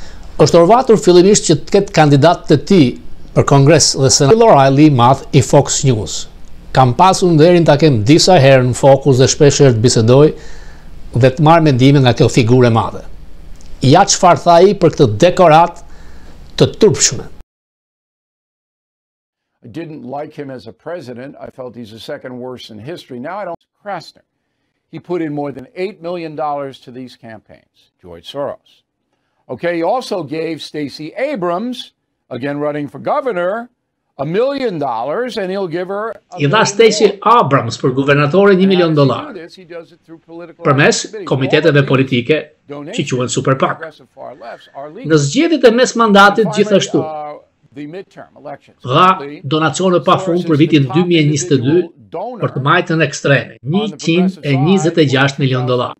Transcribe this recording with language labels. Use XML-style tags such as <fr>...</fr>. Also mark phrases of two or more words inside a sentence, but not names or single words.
<sq>Është orvatur fillimisht që të ketë kandidat të tij për Kongres dhe Senat. O'Reilly i madh i Fox News. Kam pasur nderin ta kem disa herë në Focus dhe shpesh herë të bisedoj dhe të marrë mendime nga kjo figurë e madhe. Ja çfarë tha ai për këtë dekorat të turpshme.</sq> <en>I didn't like him as a president. I felt he's the second worst in history. Now I don't. Krasner. He put in more than $8 million to these campaigns. George Soros. Okay, he also gave Stacey Abrams, again running for governor, $1 million, and he'll give her.</en> <sq>I dha Stacey Abrams për guvernatore $1 milion. Përmes komiteteve politike që quhen Super PAC. Në zgjedhjet e mes mandatit gjithashtu dha donacione pafund për vitin 2022 për të majtën ekstreme, $126 milion.</sq>